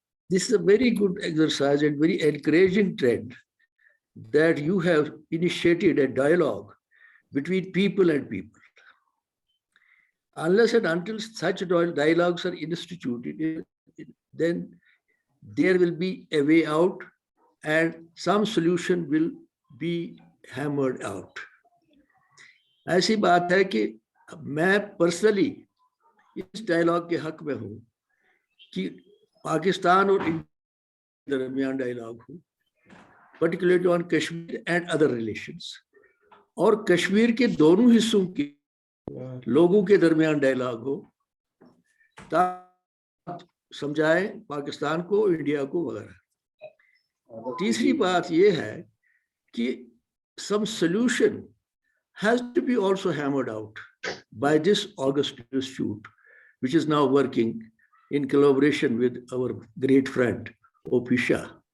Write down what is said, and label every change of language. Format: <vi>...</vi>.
<en>this is a very good exercise and very encouraging trend that you have initiated a dialogue between people and people. Unless and until such dialogues are instituted, then there will be a way out and some solution will be hammered out.</en> <hi>ऐसी बात है कि मैं personally इस dialogue के हक में हूं कि पाकिस्तान और इंडिया के दरमियान डायलॉग हो,</hi> <en>particularly on Kashmir and other relations,</en> <hi>और कश्मीर के दोनों हिस्सों के लोगों के दरमियान डायलॉग हो ताकि समझाएं पाकिस्तान को, इंडिया को वगैरह। तीसरी बात यह है कि</hi> <en>some solution has to be also hammered out by this August Institute, which is now working in collaboration with our great friend Prof. Shah.</en>